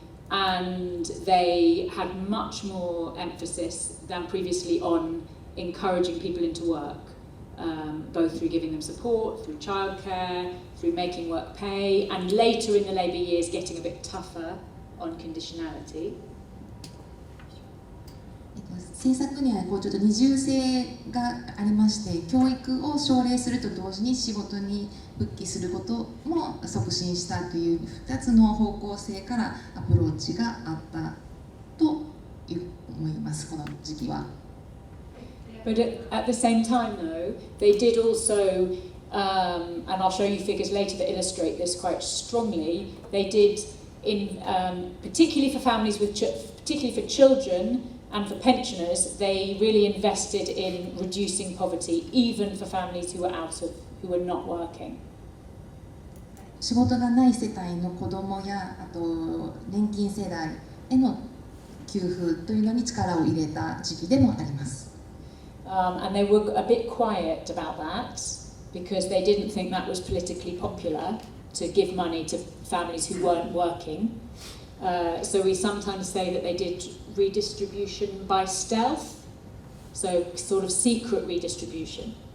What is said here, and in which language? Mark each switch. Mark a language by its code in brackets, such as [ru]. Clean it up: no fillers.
[en] And they had much more emphasis than previously on encouraging people into work, both through giving them support, through childcare, through making work pay, and later in the labour years getting a bit tougher on conditionality. [ja] 政策にはちょっと二重性がありまして、教育を奨励すると同時に仕事に復帰することも促進したという2つの方向性からアプローチがあったと思います、この時期は。 [en] But at the same time, though, they did also, and I'll show you figures later that illustrate this quite strongly. They did, particularly for families with, particularly for children. And for pensioners, they really invested in reducing poverty, even for families who were not working. [ja] 仕事がない世帯の子どもや、あと年金世代への給付というのに力を入れた時期でもあります。 [en] And they were a bit quiet about that because they didn't think that was politically popular to give money to families who weren't working. So we sometimes say that they did redistribution by stealth, so sort of secret redistribution.